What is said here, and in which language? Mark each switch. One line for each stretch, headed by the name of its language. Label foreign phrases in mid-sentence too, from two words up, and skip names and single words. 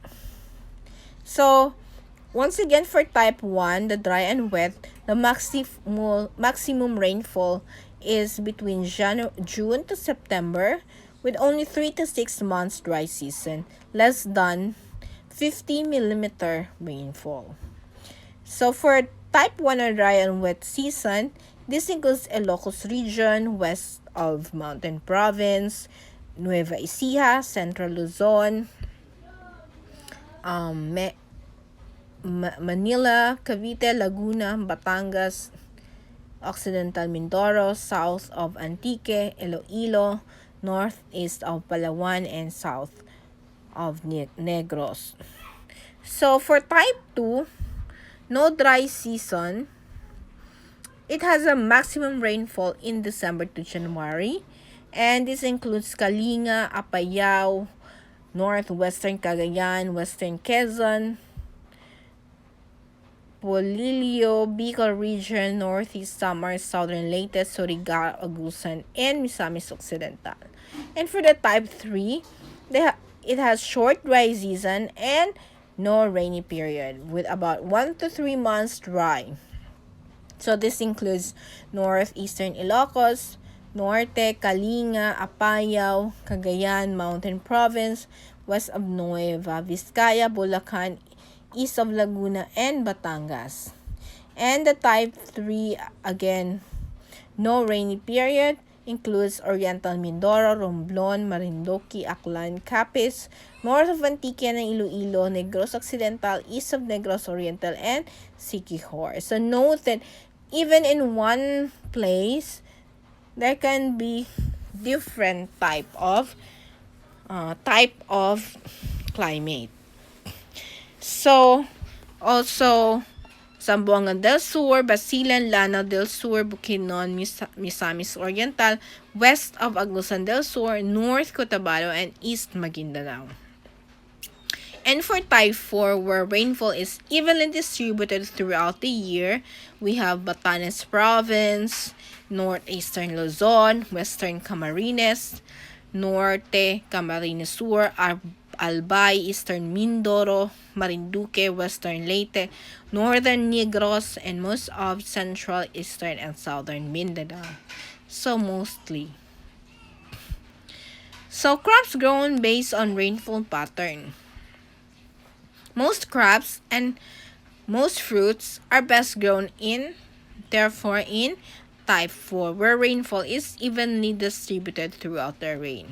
English: So once again, for type 1, the dry and wet, the maximum rainfall is between June to September, with only 3 to 6 months dry season, less than 50 millimeter rainfall. So for type 1 or dry and wet season, this includes Ilocos region, west of Mountain Province, Nueva Ecija, Central Luzon, Manila, Cavite, Laguna, Batangas, Occidental Mindoro, south of Antique, Iloilo, northeast of Palawan, and south of Negros. So for type 2, no dry season. It has a maximum rainfall in December to January, and this includes Kalinga, Apayao, northwestern Cagayan, western Quezon, Polillo, Bicol region, northeast Samar, southern Leyte, Surigao, Agusan, and Misamis Occidental. And for the type 3, it has short dry season and no rainy period, with about 1 to 3 months dry. So this includes northeastern Ilocos, Norte, Kalinga, Apayao, Cagayan, Mountain Province, west of Nueva Vizcaya, Bulacan, east of Laguna, and Batangas. And the type 3, again, no rainy period, includes Oriental Mindoro, Romblon, Marindoque, Aklan, Capiz, north of Antique and Iloilo, Negros Occidental, east of Negros Oriental, and Siquijor. So note that even in one place, there can be different type of climate. So also Zamboanga del Sur, Basilan, Lanao del Sur, Bukidnon, Misamis Oriental, west of Agusan del Sur, north Cotabato, and east Maguindanao. And for type 4, where rainfall is evenly distributed throughout the year, we have Batanes Province, northeastern Luzon, western Camarines, norte Camarines Sur, Albay, eastern Mindoro, Marinduque, western Leyte, northern Negros, and most of central, eastern, and southern Mindanao. So mostly. So crops grown based on rainfall pattern. Most crops and most fruits are best grown in type 4, where rainfall is evenly distributed throughout the rain.